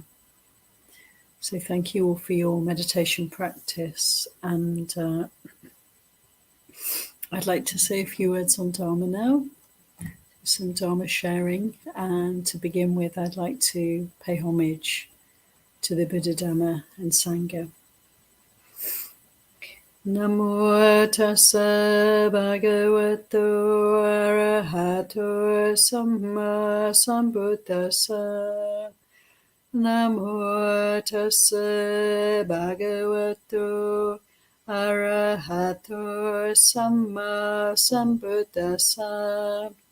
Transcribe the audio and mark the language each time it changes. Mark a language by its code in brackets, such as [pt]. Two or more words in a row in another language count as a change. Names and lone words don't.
[en] So thank you all for your meditation practice. And I'd like to say a few words on Dharma now, some Dharma sharing. And to begin with, I'd like to pay homage to the Buddha, Dhamma, and Sangha. [pi] Namo tassa bhagavato arahato samma sambuddhassa. Namo tassa bhagavato arahato samma sambuddhassa.